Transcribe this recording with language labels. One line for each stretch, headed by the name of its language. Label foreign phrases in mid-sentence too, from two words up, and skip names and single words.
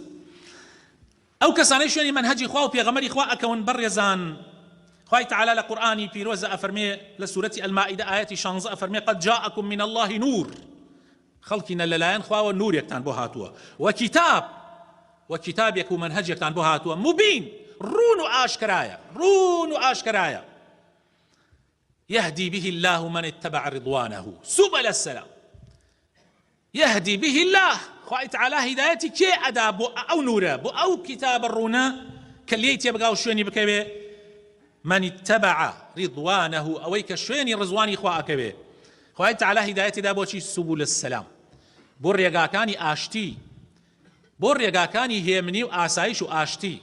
Central Kurdish: ئەو کەسانەی شوێنی منهەجی خوا و پێغەمبەری خوا ئەکەون بەڕێزان، خوای تەعالی لە قورئانی پیرۆزە ئەفەرمێ لە سوورەتی ئەلمائیدە ئایەتی 16 ئەفەرمێ
Arabic: قەد جاءەکم من الله نور،
Central Kurdish: خەڵکینە لەلایەن خواوە نورێکتان بۆ هاتووە، وەکیتابێک و منهەجێکتان بۆ هاتووە، مبین، ڕون و ئاشکرایە، ڕون و ئاشکرایە.
Arabic: يهدي به الله من اتبع رضوانه سبل السلام. يهدي به الله
Central Kurdish: خوای تعالی هدایەتی کێ ئەدا بۆ ئەو نورە، بۆ ئەو کتابە ڕوونە کە لێی تێبگا و شوێنی بکەوێ.
Arabic: من اتبع رضوانه،
Central Kurdish: ئەوەی کە شوێنی ڕزوانی خوا ئەکەوێ. خوای تعالی هدایەتی دا بۆچی؟
Arabic: سبل السلام،
Central Kurdish: بۆ ڕێگاکانی ئاشتی، بۆ ڕێگاکانی هێمنی و ئاسایش و ئاشتی.